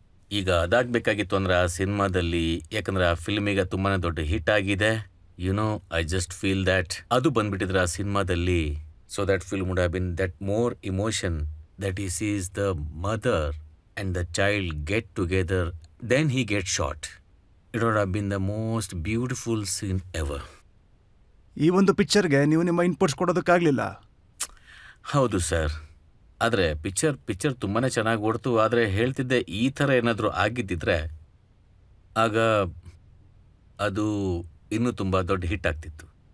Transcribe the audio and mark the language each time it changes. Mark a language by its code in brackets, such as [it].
[kn] ಈಗ ಅದಾಗಬೇಕಾಗಿತ್ತು ಅಂದ್ರೆ ಆ ಸಿನಿಮಾದಲ್ಲಿ, ಯಾಕಂದರೆ ಆ ಫಿಲ್ಮಿಗೆ ತುಂಬಾ ದೊಡ್ಡ ಹಿಟ್ ಆಗಿದೆ. [en] I just feel that [kn] ಅದು ಬಂದುಬಿಟ್ಟಿದ್ರೆ ಆ ಸಿನಿಮಾದಲ್ಲಿ, [en] So that film would have been that more emotion that he sees the mother and the child get together, then he gets shot. It would have been the most beautiful scene ever. [kn] ಈ ಒಂದು ಪಿಕ್ಚರ್ಗೆ ನೀವು ನಿಮ್ಮ inputs ಕೊಡೋದಕ್ಕಾಗಲಿಲ್ಲ. ಹೌದು sir, ಆದರೆ picture ತುಂಬಾ ಚೆನ್ನಾಗಿ ಓಡ್ತು. ಆದರೆ ಹೇಳ್ತಿದ್ದೆ, ಈ ಥರ ಏನಾದರೂ ಆಗಿದ್ದಿದ್ರೆ ಆಗ ಅದು ಇನ್ನೂ ತುಂಬ ದೊಡ್ಡ ಹಿಟ್ ಆಗ್ತಿತ್ತು.